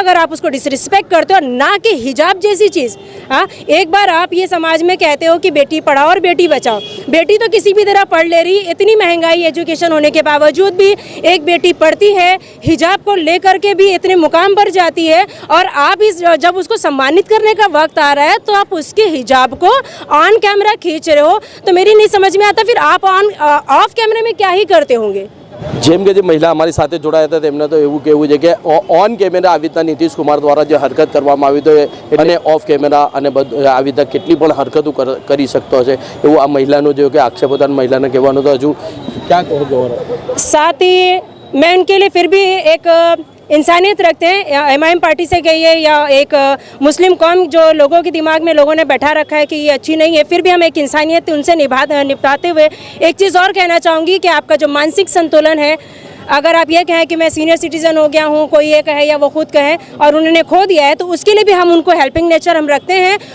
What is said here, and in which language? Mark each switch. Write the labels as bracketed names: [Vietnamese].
[Hindi] अगर आप उसको डिसरिस्पेक्ट करते हो, ना कि हिजाब जैसी चीज़, हाँ, एक बार आप ये समाज में कहते हो कि बेटी पढ़ाओ और बेटी बचाओ, बेटी तो किसी भी तरह पढ़ ले रही, इतनी महंगाई एजुकेशन होने के बावजूद भी एक बेटी पढ़ती है, हिजाब को लेकर के भी इतने मुकाम पर जाती है, और आप जब उसको सम्मानित करने का वक्त आ रहा है तो आप उसके हिजाब को ऑन कैमरा खींच रहे हो। तो मेरी नहीं समझ में आता फिर आप ऑफ कैमरे में क्या ही करते होंगे। [Gujarati] જેમ કે જે મહિલા અમારી સાથે જોડાયા હતા તેમને તો એવું કહેવું છે કે ઓન કેમેરા આવી રીતના નીતિશ કુમાર દ્વારા જે હરકત કરવામાં આવી તો અને ઓફ કેમેરા અને આવી રીતના કેટલી પણ હરકતો કરી શકતો હશે એવું આ મહિલાનો જો કે આક્ષેપ હતા, મહિલાને કહેવાનું તો હજુ [Hindi] क्या कहोगे? साथ ही मैं उनके लिए फिर भी एक इंसानियत रखते हैं। एमआईएम पार्टी से गई है या एक मुस्लिम कौम जो लोगों के दिमाग में लोगों ने बैठा रखा है कि ये अच्छी नहीं है, फिर भी हम एक इंसानियत उनसे निपटाते हुए एक चीज़ और कहना चाहूँगी कि आपका जो मानसिक संतुलन है, अगर आप ये कहें कि मैं सीनियर सिटीज़न हो गया हूँ, कोई ये कहे या वो खुद कहे और उन्होंने खो दिया है, तो उसके लिए भी हम उनको हेल्पिंग नेचर हम रखते हैं।